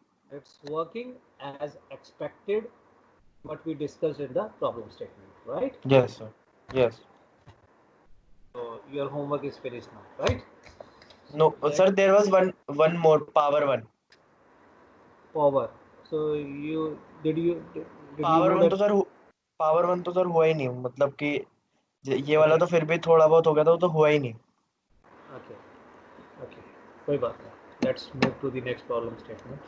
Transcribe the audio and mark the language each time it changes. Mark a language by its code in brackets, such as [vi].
[en] It's working as expected, what we discussed in the problem statement, right? Yes, sir. Yes. So your homework is finished now, right? No, sir, there was one more power one. Power. So did you power know one that? [hi] तो sir power one तो sir हुआ ही नहीं, मतलब कि ये वाला तो फिर भी थोड़ा बहुत हो गया था, वो तो हुआ ही नहीं. [en] Okay. Okay. [hi] कोई बात नहीं. [en] Let's move to the next problem statement.